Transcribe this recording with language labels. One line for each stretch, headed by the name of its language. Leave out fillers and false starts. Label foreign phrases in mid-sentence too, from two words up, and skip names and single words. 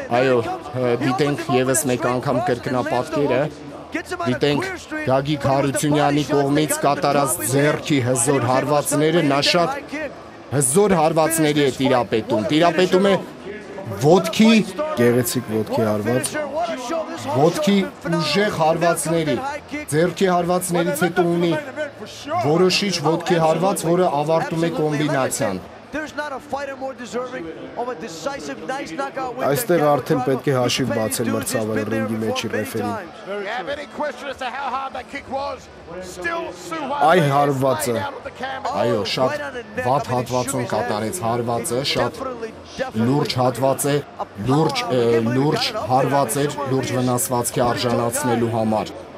Armenian: Այո, դիտենք եւս մեկ անգամ կրկնապատկերը, դիտենք Գագիկ Հարությունյանի կողմից կատարած ձեռքի հզոր հարվածները, նա շատ հզոր հարվածների է տիրապետում է ոտքի, գեղեցիկ ոտքի հարված, ոտքի ուժեղ հարվածների, ձեռքի հարվածներից հետո ունի որոշիչ ոտքի հարված, որը ավարտում է կոմբինացիան։
English: There's not a fighter more deserving of a decisive nice knockout win.
Armenian: Այստեղ արդեն պետք է հաշիվ բացել մրցավարը ռինգի մեջի ռեֆերին։ Այ հարվածը։ Այո, շատ վատ հատվածում կատարեց հարվածը, շատ լուրջ հատված է, լուրջ հարված էր, լուրջ վնասվածքի արժանացնելու համար։